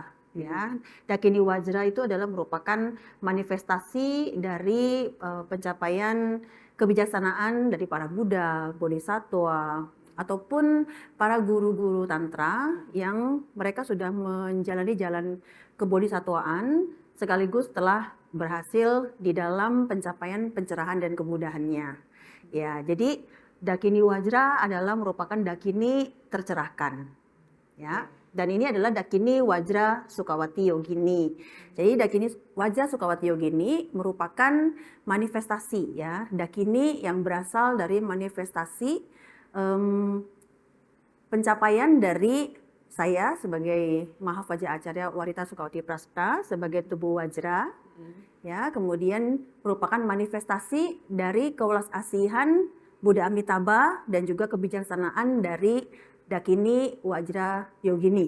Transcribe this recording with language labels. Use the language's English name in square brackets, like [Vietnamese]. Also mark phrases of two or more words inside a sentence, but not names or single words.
[Indonesian] Ya, Dakini Wajra itu adalah merupakan manifestasi dari pencapaian kebijaksanaan dari para Buddha, Bodhisattva, ataupun para guru-guru tantra yang mereka sudah menjalani jalan kebodhisatwaan sekaligus telah berhasil di dalam pencapaian pencerahan dan kemudahannya. Ya, jadi Dakini Wajra adalah merupakan Dakini tercerahkan. Ya, dan ini adalah Dakini Wajra Sukawati Yogini. Jadi Dakini Wajra Sukawati Yogini merupakan manifestasi ya, Dakini yang berasal dari manifestasi pencapaian dari saya sebagai Mahafaja Acarya Warita Sukawati Prasna sebagai tubuh Wajra, ya, kemudian merupakan manifestasi dari kewelas asihan Buddha Amitabha dan juga kebijaksanaan dari Dakini Wajra Yogini.